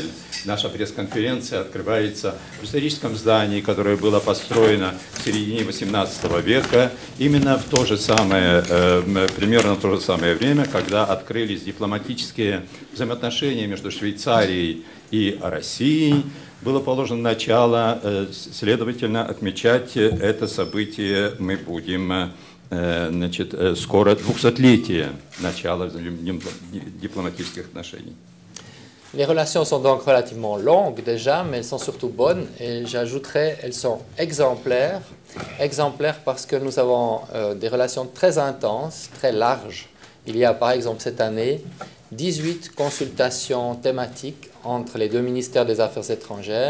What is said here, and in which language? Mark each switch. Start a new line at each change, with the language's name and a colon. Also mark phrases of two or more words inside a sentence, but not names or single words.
Russian: Наша пресс-конференция открывается в историческом здании, которое было построено в середине XVIII века, именно в то же самое, примерно в то же самое время, когда открылись дипломатические взаимоотношения между Швейцарией и Россией. Было положено начало, следовательно, отмечать это событие мы будем скоро 200-летие начала дипломатических отношений.
French: Les relations sont donc relativement longues déjà, mais elles sont surtout bonnes et j'ajouterais elles sont exemplaires. Exemplaires parce que nous avons des relations très intenses, très larges. Il y a par exemple cette année 18 consultations thématiques entre les deux ministères des Affaires étrangères.